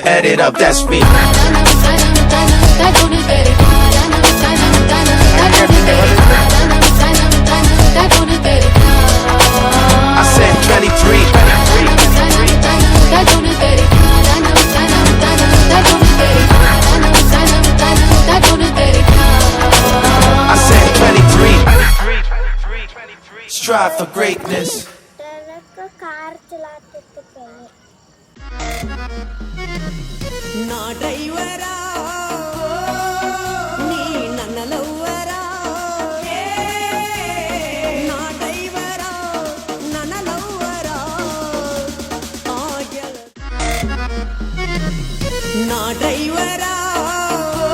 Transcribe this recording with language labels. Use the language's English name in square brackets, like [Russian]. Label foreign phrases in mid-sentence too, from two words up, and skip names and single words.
[English] Add it up, that's me. I said 23. I said 23. Strive for greatness. truck car [Hindi] चलाते थे पहले [Kannada] ನಾ ಡ್ರೈವರ ನೀ ನನ್ನ ಲವ್ವರ ನಾ ಡ್ರೈವರ ನನ್ನ ಲವ್ವರ ಆಗೆಳ ನಾ ಡ್ರೈವರ